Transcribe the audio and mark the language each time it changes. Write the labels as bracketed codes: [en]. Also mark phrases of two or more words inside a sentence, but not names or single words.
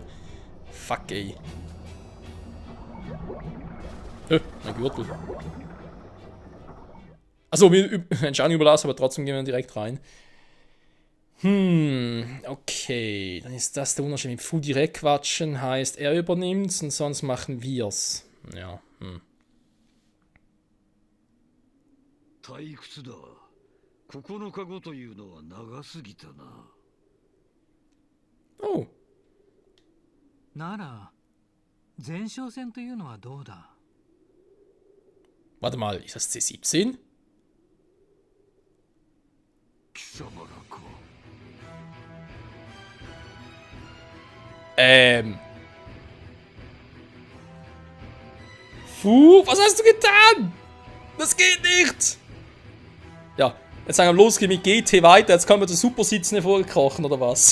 [de] Fuck, ey. Mein Gürtel. Achso, wir entscheiden überlassen, aber trotzdem gehen wir direkt rein. Okay. Dann ist das der Unterschied. Mit Fu direkt quatschen heißt, er übernimmt's und sonst machen wir's. Ja, [ja] 退屈だ。9日後というのは長すぎたな。 [de] Oh. [ja] なら前哨戦というのはどうだ。 [de] Warte mal, ist das C17? [ja] 貴様らか。 [de] Fu, was hast du getan? Das geht nicht! Ja, jetzt sagen wir, los, geht mit GT weiter. Jetzt können wir zu Supersitzen hervorkrochen, oder was?